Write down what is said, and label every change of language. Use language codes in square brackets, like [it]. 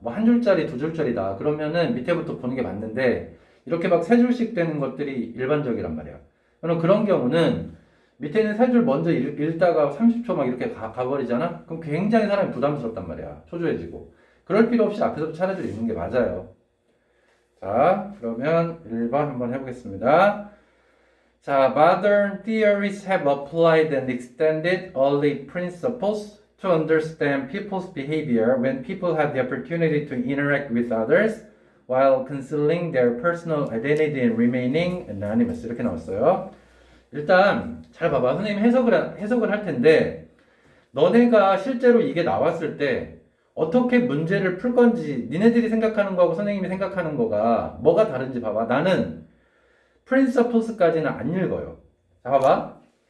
[ko] 뭐 한 줄짜리, 두 줄짜리다. 그러면은 밑에부터 보는 게 맞는데 이렇게 막 세 줄씩 되는 것들이 일반적이란 말이야. 그럼 그런 경우는 밑에 있는 세 줄 먼저 읽다가 30초 막 이렇게 가버리잖아? 그럼 굉장히 사람이 부담스럽단 말이야. 초조해지고. 그럴 필요 없이 앞에서부터 차례대로 읽는 게 맞아요. 자, 그러면 1번 한번 해보겠습니다. [en] 자, modern theories have applied and extended early principles to understand people's behavior when people have the opportunity to interact with others while concealing their personal identity and remaining anonymous. [ko] 이렇게 나왔어요. 일단 잘 봐봐. 선생님 해석을 할 텐데 너네가 실제로 이게 나왔을 때 어떻게 문제를 풀 건지 니네들이 생각하는 거하고 선생님이 생각하는 거가 뭐가 다른지 봐봐. 나는 principles까지는 안 읽어요. 자, 봐봐.